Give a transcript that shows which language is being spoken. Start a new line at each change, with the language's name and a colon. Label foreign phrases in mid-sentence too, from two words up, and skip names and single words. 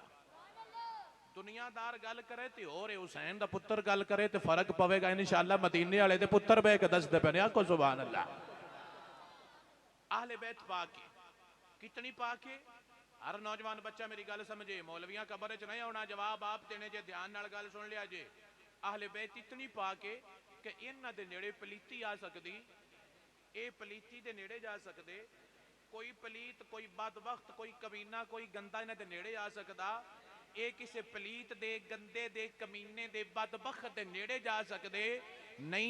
Punjabi: دنیادار گل کرے تے اور حسین دا پتر گل کرے تو فرق پویگا ان شاءاللہ. مدینے والے دے پتر بہہ کے دسدے پے نے، آکھو
Arabic: سبحان الله.
Punjabi: اہلے بیت پاکے کتنی پاکے ہر نوجوان بچہ میری گل سمجھے. مولویاں قبر چ نہیں آنا، جواب آپ دینے جے دھیان نال گل سن لیا جے. اہلے بیت اتنی پاکے کہ انہاں دے نیڑے پلیتی آ سکتی، اے پلیتی دے نیڑے جا سکتے، کوئی پلیت، کوئی بدبخت، کوئی کمینہ، کوئی گندہ انہاں دے نیڑے آ سکتا، اے کسے پلیت دے، گندے دے، کمینے دے، بدبخت دے نیڑے جا سکتے نہیں۔